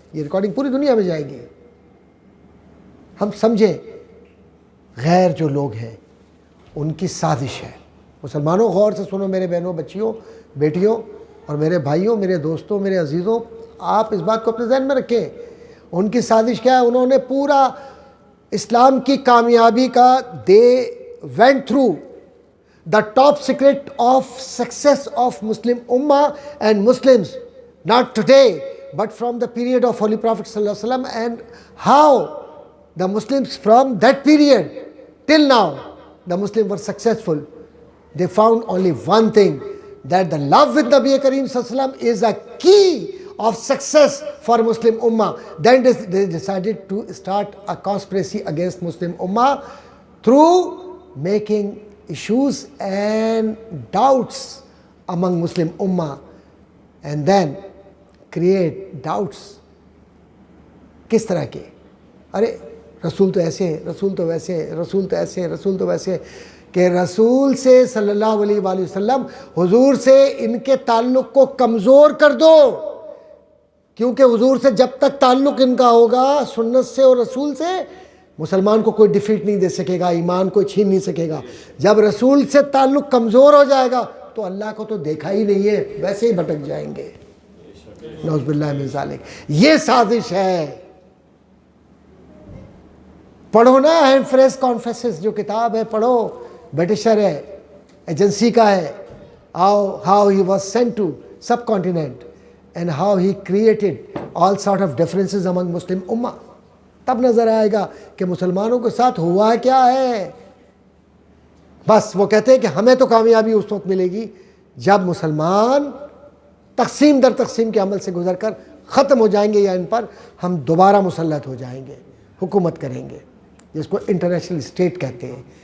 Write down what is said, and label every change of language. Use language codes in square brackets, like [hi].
[ur] یہ ریکارڈنگ پوری دنیا میں جائے گی. ہم سمجھیں غیر جو لوگ ہیں ان کی سازش ہے. مسلمانوں غور سے سنو، میرے بہنوں، بچیوں، بیٹیوں، اور میرے بھائیوں، میرے دوستوں، میرے عزیزوں، آپ اس بات کو اپنے ذہن میں رکھیں. ان کی سازش کیا ہے؟ انہوں نے پورا اسلام کی کامیابی کا دے [en] went through the top secret of success of Muslim Ummah and Muslims, not today but from the period of Holy Prophet sallallahu alaihi wasallam, and how the Muslims from that period till now, the Muslims were successful. They found only one thing, that the love with Nabi Kareem sallallahu alaihi wasallam is a key of success for Muslim Ummah. Then they decided to start a conspiracy against Muslim Ummah through making issues and doubts among Muslim Ummah, and then create doubts. [ur] کس طرح کے؟ ارے رسول تو ایسے ہیں، رسول تو ویسے ہیں، رسول تو ایسے ہیں، رسول تو ویسے ہیں، کہ رسول سے صلی اللہ علیہ وآلہ وسلم، حضور سے ان کے تعلق کو کمزور کر دو. کیونکہ حضور سے جب تک تعلق ان کا ہوگا، سنت سے اور رسول سے، مسلمان کو کوئی ڈیفیٹ نہیں دے سکے گا، ایمان کوئی چھین نہیں سکے گا. جب رسول سے تعلق کمزور ہو جائے گا تو اللہ کو تو دیکھا ہی نہیں ہے، ویسے ہی بھٹک جائیں گے. نعوذ باللہ من ذالک. یہ سازش ہے. پڑھو نا ہینڈ فریز کانفیسز جو کتاب ہے، پڑھو، برٹشر ہے، ایجنسی کا ہے. [en] how he was sent to subcontinent and how he created all sort of differences among Muslim Ummah. [ur] تب نظر آئے گا کہ مسلمانوں کے ساتھ ہوا کیا ہے. بس وہ کہتے ہیں کہ ہمیں تو کامیابی اس وقت ملے گی جب مسلمان تقسیم در تقسیم کے عمل سے گزر کر ختم ہو جائیں گے، یا ان پر ہم دوبارہ مسلط ہو جائیں گے، حکومت کریں گے، جس کو انٹرنیشنل اسٹیٹ کہتے ہیں.